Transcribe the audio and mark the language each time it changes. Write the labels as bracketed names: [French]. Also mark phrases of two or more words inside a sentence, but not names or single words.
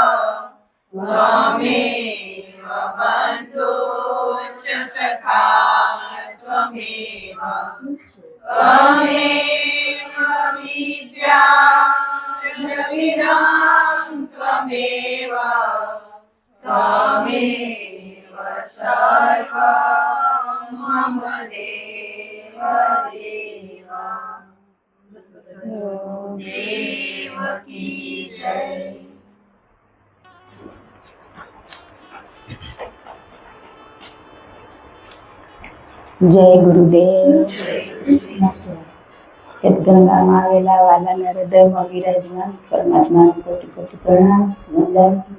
[Sanskrit] बन्धु च सखा त्वमेव विद्या द्रविणं त्वमेव सर्वं मम देव देव की जय। [Gujarati] જય ગુરુદેવ. ગંગામાં આવેલા વાલાના હૃદયમાં વિરાજમાન પરમાત્માને કોટી કોટી પ્રણામ, નમન.